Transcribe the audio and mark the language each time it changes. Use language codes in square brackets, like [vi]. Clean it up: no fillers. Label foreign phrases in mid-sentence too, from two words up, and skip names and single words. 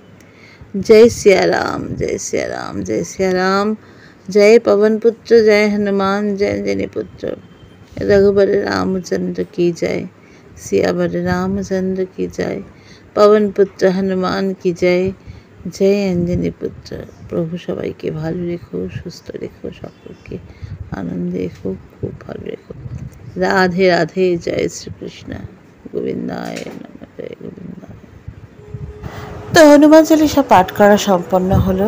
[hi] जय सिया राम, जय सिया राम, जय सिया राम। जय पवन पुत्र, जय हनुमान, जय अंजनी पुत्र। रघुबर रामचंद्र की जय, सियावर रामचंद्र की जय। पवन पुत्र हनुमान की जय, [bn] জয় অঞ্জনী পুত্র। প্রভু সবাইকে ভালো রেখো, সুস্থ রেখো, সকলকে আনন্দে রেখো, খুব ভালো রেখো। রাধে রাধে। জয় শ্রীকৃষ্ণ। গোবিন্দায় নমঃ। জয় গোবিন্দায়। তো হনুমান চালিসা পাঠ করা সম্পন্ন হলো।